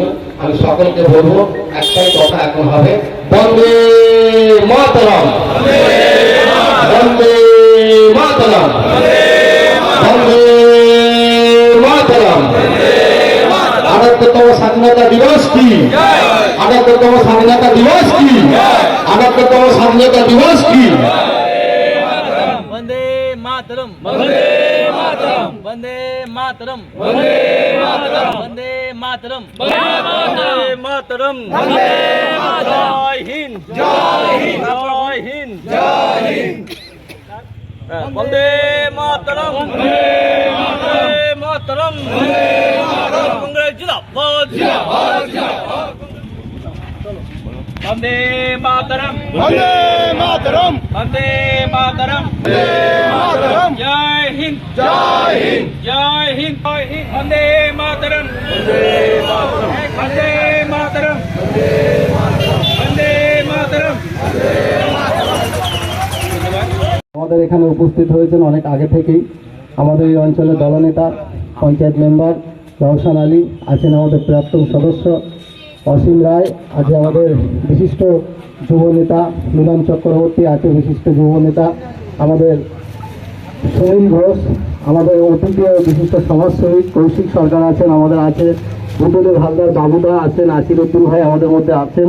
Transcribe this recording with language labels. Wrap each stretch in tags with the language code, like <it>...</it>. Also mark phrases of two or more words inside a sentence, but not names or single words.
<bn>আমি সকলকে বলবো একটাই কথা এখন হবে, বন্দে মাতরম, বন্দে মাতরম, বন্দে মাতরম। 78তম স্বাধীনতা দিবস কি? 78তম স্বাধীনতা দিবস কি? 78তম স্বাধীনতা দিবস কি?</bn> <hi>वंदे मातरम, वंदे मातरम, वंदे मातरम, वंदे मातरम, वंदे मातरम, वंदे मातरम, वंदे मातरम। जय हिंद, जय हिंद, जय हिंद, जय हिंद। वंदे मातरम, वंदे मातरम, वंदे मातरम। कांग्रेस जिंदाबाद, जिंदाबाद, जिंदाबाद। वंदे मातरम, वंदे मातरम, वंदे मातरम, वंदे मातरम। जय हिंद, जय हिंद, जय हिंद, जय हिंद। वंदे मातरम, वंदे मातरम, वंदे मातरम, वंदे मातरम, वंदे मातरम, वंदे मातरम।</hi> <bn>আমাদের এখানে উপস্থিত হয়েছেন অনেক আগে থেকেই আমাদের এই অঞ্চলের দলনেতা পঞ্চায়েত মেম্বার রওশন আলী, আছেন আমাদের প্রাক্তন সদস্য অসীম রায়, আছে আমাদের বিশিষ্ট যুব নেতা মিলন চক্রবর্তী, আছে বিশিষ্ট যুব নেতা আমাদের সুনীল ঘোষ, আমাদের অতীতীয় বিশিষ্ট সমাজসেবী কৌশিক সরকার আছেন, আমাদের আছে বুদ্ধদেব হালদার বাবুদা আছেন, আসিরুদ্দিন ভাই আমাদের মধ্যে আছেন।</bn>